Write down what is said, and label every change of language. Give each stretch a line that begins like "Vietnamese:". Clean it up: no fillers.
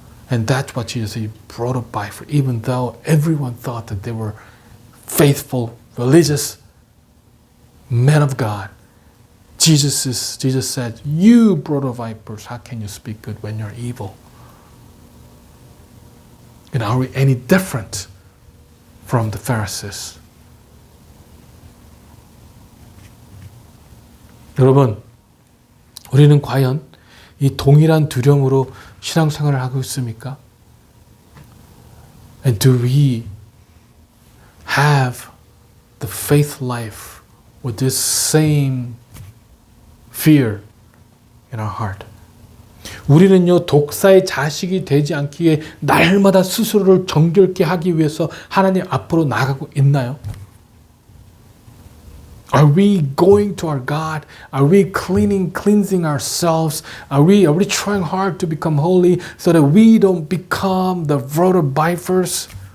English: And that's what Jesus said, He brought up by, for even though everyone thought that they were faithful, religious men of God. Jesus said, "You brood of vipers, how can you speak good when you're evil?" And are we any different from the Pharisees?
Korean: 여러분, 우리는 과연 이 동일한 두려움으로 신앙생활을 하고 있습니까?
English: And do we have the faith life with this same fear in our heart?
Korean: 우리는요, 독사의 자식이 되지 않기 위해 날마다 스스로를 정결케 하기 위해서 하나님 앞으로 나아가고 있나요?
English: Are we going to our God? Are we cleansing ourselves? Are we trying hard to become holy so that we don't become the brood of vipers?